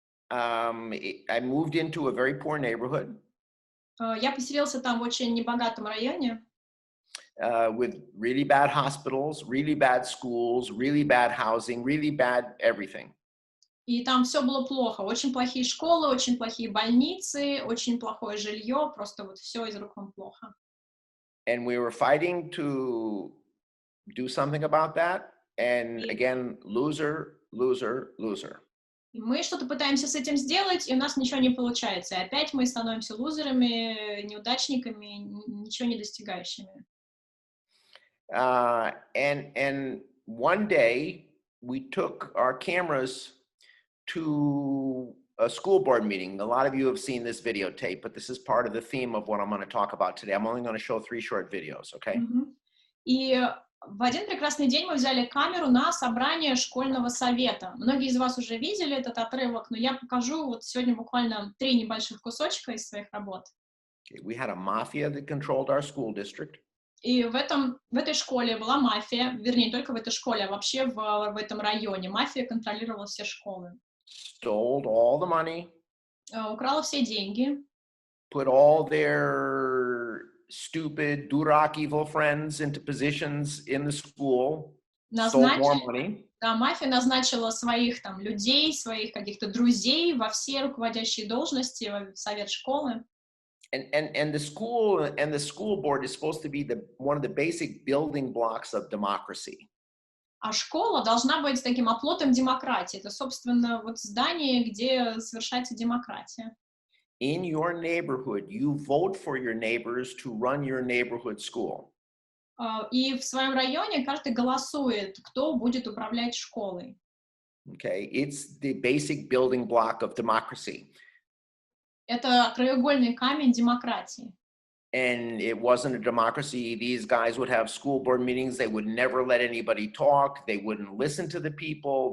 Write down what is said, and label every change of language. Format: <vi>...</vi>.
<en>I moved into a very poor neighborhood.</en> <ru>я поселился там в очень небогатом районе.</ru> <en>with really bad hospitals, really bad schools, really bad housing, really bad everything.</en> <ru>И там все было плохо. Очень плохие школы, очень плохие больницы, очень плохое жилье, просто вот все из рук вон плохо.</ru> <en>And we were fighting to do something about that. And again, loser, loser, loser.</en> <ru>И мы что-то пытаемся с этим сделать, и у нас ничего не получается. И опять мы становимся лузерами, неудачниками, ничего не достигающими.</ru> <en>And one day we took our cameras to a school board meeting. A lot of you have seen this videotape, but this is part of the theme of what I'm going to talk about today. I'm only going to show 3 short videos, okay?</en> <ru>И в один прекрасный день мы взяли камеру на собрание школьного совета. Многие из вас уже видели этот отрывок, но я покажу вот сегодня буквально 3 небольших кусочка из своих работ.</ru> <en>Okay, we had a mafia that controlled our school district.</en> <ru>И в этой школе была мафия, вернее, не только в этой школе, а вообще в этом районе. Мафия контролировала все школы.</ru> <en>Stole all the money.</en> <ru>Украла все деньги.</ru> <en>Put all their stupid, дурак, evil friends into positions in the school. Stole more money.</en> <ru>Да, мафия назначила своих там людей, своих каких-то друзей во все руководящие должности, в совет школы.</ru> <en>And the school board is supposed to be one of the basic building blocks of democracy.</en> <ru>А школа должна быть таким оплотом демократии. Это, собственно, вот здание, где совершается демократия.</ru> <en>In your neighborhood, you vote for your neighbors to run your neighborhood school.</en> <ru>И в своем районе каждый голосует, кто будет управлять школой.</ru> <en>Okay, it's the basic building block of democracy.</en> <ru>Это краеугольный камень демократии.</ru> <en>And it wasn't a democracy. These guys would have school board meetings. They would never let anybody talk. They wouldn't listen to the people.</en>